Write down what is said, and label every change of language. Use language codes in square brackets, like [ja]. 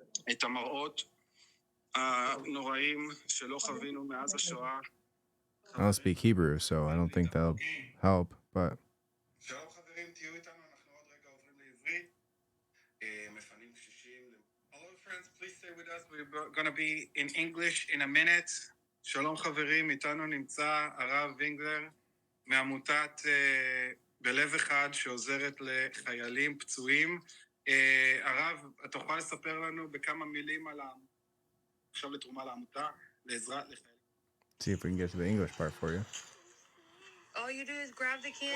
[he] את המראות הנוראים שלא חווינו מאז השואה. [en] I don't speak Hebrew, so I don't think that'll help, but [he] שלום חברים, תהיו איתנו, אנחנו עוד רגע עוברים לעברית. מפנים קשישים. [en] Hello friends, please stay with us. We're going to be in English in a minute. [he] שלום חברים, איתנו נמצא הרב וינגלר מעמותת בלב אחד שעוזרת לחיילים פצועים. הרב, אתה יכול לספר לנו בכמה מילים על עכשיו לתרומה לעמותה, לעזרה לחיילים? [en] see if we can get to the English part for you. All you do is grab the candy.